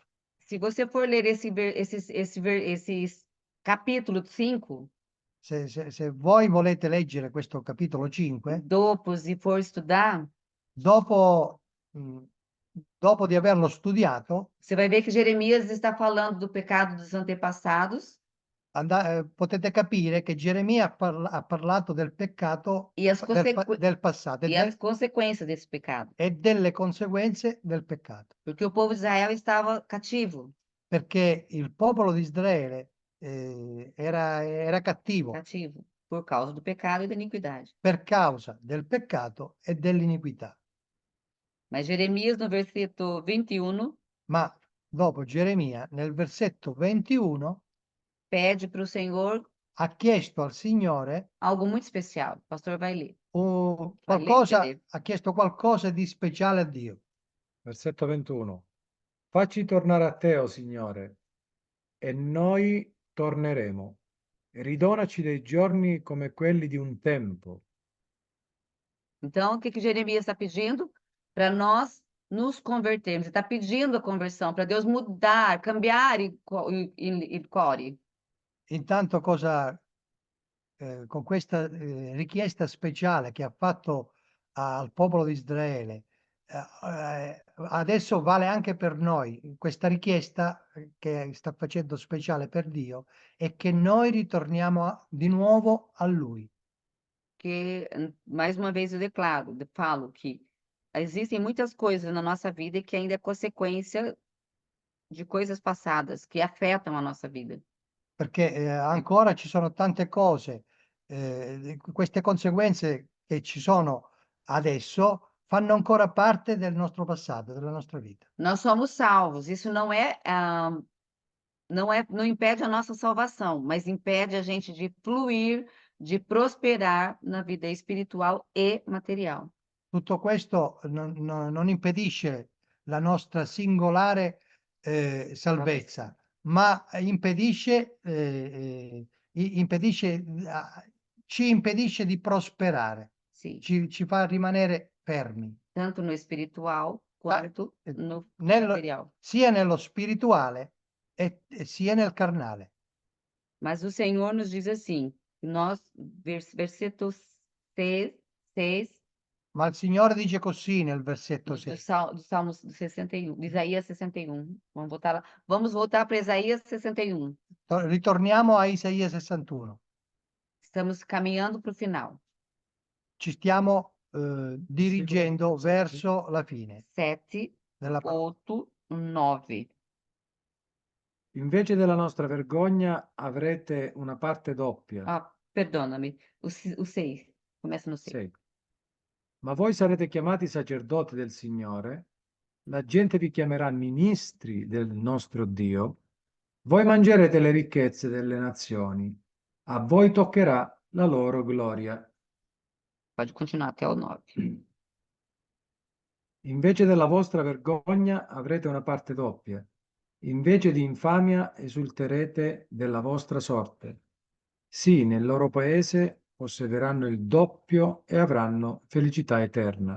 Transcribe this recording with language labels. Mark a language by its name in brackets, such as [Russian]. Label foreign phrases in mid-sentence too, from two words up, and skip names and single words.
[Portuguese] Se você for ler esse capítulo 5, [Italian] Se voi volete leggere questo capitolo 5, [Portuguese] dopos e for estudar, [Italian] dopo di averlo studiato, [Portuguese] você vai ver que Jeremias está falando do pecado dos antepassados [Italian] potete capire che Geremia ha parlato del peccato [Portuguese] e as, [Italian] del passato [Portuguese] e as consequências desse pecado. [Italian] e delle conseguenze del peccato. [Portuguese] Porque o povo de Israel estava cativo. [Italian] Perché il popolo di Israele era cattivo [Portuguese] Cativo. Por causa do pecado e da iniquidade. [Italian] per causa del peccato e dell'iniquità. [Portuguese] Mas Jeremias, no versículo 21, [Italian] Ma dopo Geremia, nel versetto 21, [Portuguese] pede para o Senhor [Italian] ha chiesto al Signore [Portuguese] algo muito especial. O pastor vai ler. [Italian] ha chiesto qualcosa di speciale a Dio. Versetto 21. Facci tornare a te, o Signore, e noi torneremo. Ridonaci dei giorni come quelli di un tempo. [Portuguese] Então, o que Jeremias está pedindo? Para nós nos convertermos. Ele está pedindo a conversão, para Deus mudar, [Italian] cambiar il cuore. Intanto con questa richiesta speciale che ha fatto al popolo di Israele, adesso vale anche per noi. Questa richiesta che sta facendo speciale per Dio è che noi ritorniamo di nuovo a Lui. [Portuguese] Que, mais uma vez, eu falo que existem muitas coisas na nossa vida que ainda é consequência de coisas passadas que afetam a nossa vida. [Italian] Perché ancora ci sono tante cose, queste conseguenze che ci sono adesso fanno ancora parte del nostro passato, della nostra vita. [Portuguese] Nós somos salvos. Isso não não impede a nossa salvação, mas impede a gente de fluir, de prosperar na vida espiritual e material. [Italian] Tutto questo non impedisce la nostra singolare salvezza, ma ci impedisce di prosperare, [Portuguese] Sim. [Italian] ci fa rimanere fermi, [Portuguese] Tanto no espiritual quanto no [Italian] nello- [Portuguese] material. [Italian] sia nello spirituale e sia nel carnale. [Portuguese] Mas o Senhor nos diz assim, versículo 6, [Italian] Ma il Signore dice così nel versetto [Portuguese] do [Italian] 6. [Portuguese] Salmo 61, de Isaías 61. Vamos voltar lá. Vamos voltar para Isaías 61. [Italian] Ritorniamo a Isaia 61. [Portuguese] Estamos caminhando para o final. [Italian] Ci stiamo dirigendo Sì. verso la fine 7, della parola. 8, 9. Invece della nostra vergogna avrete una parte doppia. [Portuguese] Ah, perdona-me. O 6. Começa no 6. [Italian] Sei. Ma voi sarete chiamati sacerdoti del Signore, la gente vi chiamerà ministri del nostro Dio, voi mangerete le ricchezze delle nazioni, a voi toccherà la loro gloria. [Portuguese] Pode continuar até o 9. [Italian] Invece della vostra vergogna avrete una parte doppia, invece di infamia esulterete della vostra sorte. Sì, nel loro paese possederanno il doppio e avranno felicità eterna.